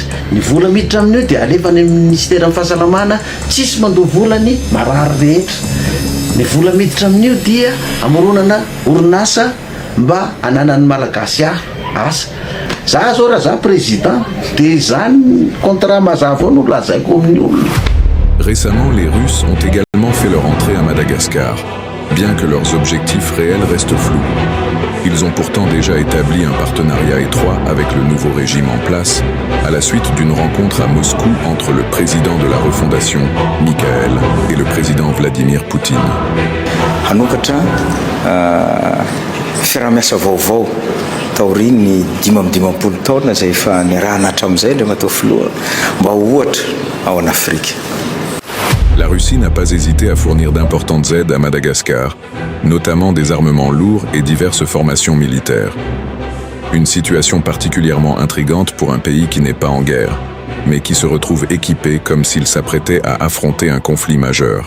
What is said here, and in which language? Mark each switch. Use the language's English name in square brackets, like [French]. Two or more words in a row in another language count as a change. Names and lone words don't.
[Malagasy] Ny vola miditra amin'io dia alefa any amin'ny ministera fahasalamana tsisy mandovola ny marary rehetra. Ny vola miditra amin'io dia amoronana orinasa mba ananan'ny malagasy asa. Za zao raha za président dia zany contrat mazava no lazaiko amin'ny olona. [French] Récemment, les Russes ont également fait leur entrée à Madagascar, bien que leurs objectifs réels restent flous. Ils ont pourtant déjà établi un partenariat étroit avec le nouveau régime en place, à la suite d'une rencontre à Moscou entre le président de la refondation, Mikhail, et le président Vladimir Poutine. [Malagasy] Hanokatra fiaraha-miasa vaovao taoriny 5-10 taona izay efa niarahana hatramin'izay ilay matao filoha mba ohatra ao [French] en Afrique. La Russie n'a pas hésité à fournir d'importantes aides à Madagascar, notamment des armements lourds et diverses formations militaires. Une situation particulièrement intrigante pour un pays qui n'est pas en guerre, mais qui se retrouve équipé comme s'il s'apprêtait à affronter un conflit majeur.